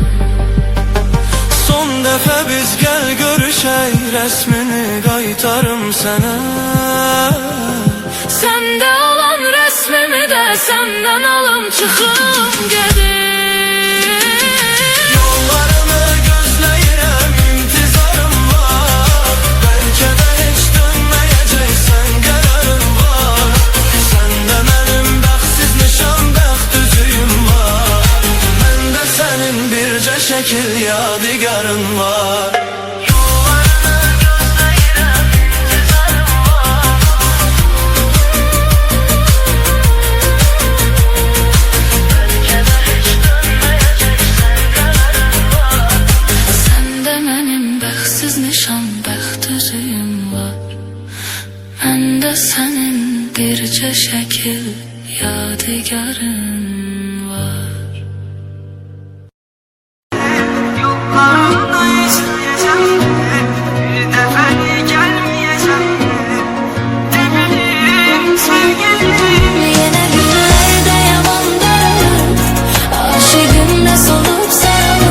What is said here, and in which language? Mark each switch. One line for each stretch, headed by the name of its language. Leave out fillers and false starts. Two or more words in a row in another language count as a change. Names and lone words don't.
Azerbaijani: Son dəfə biz gəl görüşək, rəsmini qaytarım sənə. Səndə olan rəsmimi də səndən alım, çıxım gedim. Yollarını gözləyirəm, intizarım var.
Turkish: Belki de hiç dönmeyeceksen kararın var. Sende benim
Azerbaijani: bəxtsiz nişan, bəxt üzüyüm var. Məndə sənin bircə şəkil yadigarın var. Yollarını gözləyirəm, intizarım var.
Turkish: Belki de hiç dönmeyeceksen kararın var.
Azerbaijani: Səndə mənim bəxtsiz nişan, bəxt üzüyüm var. Məndə sənin bircə şəkil yadigarın var.
Turkish: Yollarında izleyeceğim bir defeli gelmeyeceğim. Ne bileyim sevgilim. Yine günlerde yaman daralır, aşıkımla solup saralır.